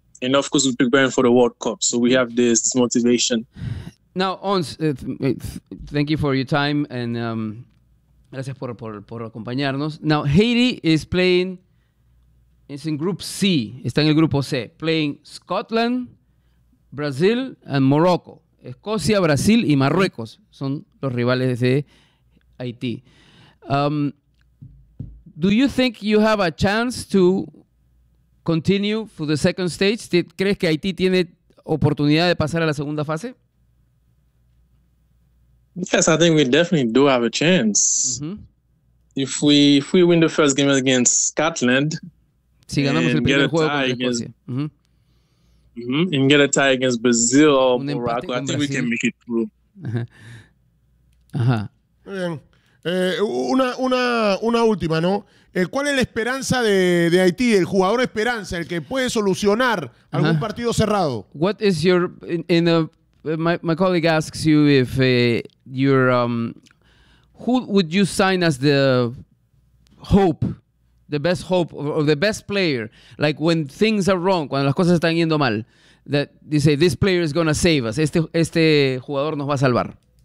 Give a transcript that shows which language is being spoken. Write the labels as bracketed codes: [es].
[en] And of course, we're preparing for the World Cup. So we have this motivation. Now, Ons, thank you for your time. And [es] gracias por acompañarnos. [en] Now, Haiti is playing, it's in Group C. [es] Está en el Grupo C. [en] Playing Scotland, Brazil, and Morocco. [es] Escocia, Brasil, y Marruecos son los rivales de IT. [en] Do you think you have a chance to continue for the second stage? [es] ¿Crees que IT tiene oportunidad de pasar a la segunda fase? [en] Yes, I think we definitely do have a chance. Mm-hmm. If we win the first game against Scotland, [es] si ganamos el primer juego contra Escocia. [en] And get a tie against Brazil or Morocco, I think we can make it through. Ajá. [es] Una última, ¿no? ¿Cuál es la esperanza de Haití, el jugador esperanza, el que puede solucionar algún partido cerrado? [en] What is your my colleague asks you if who would you sign as the hope, the best hope or the best player, like when things are wrong, [es] cuando las cosas están yendo mal, [en] that you say this player is going to save us, [es] este jugador nos va a salvar?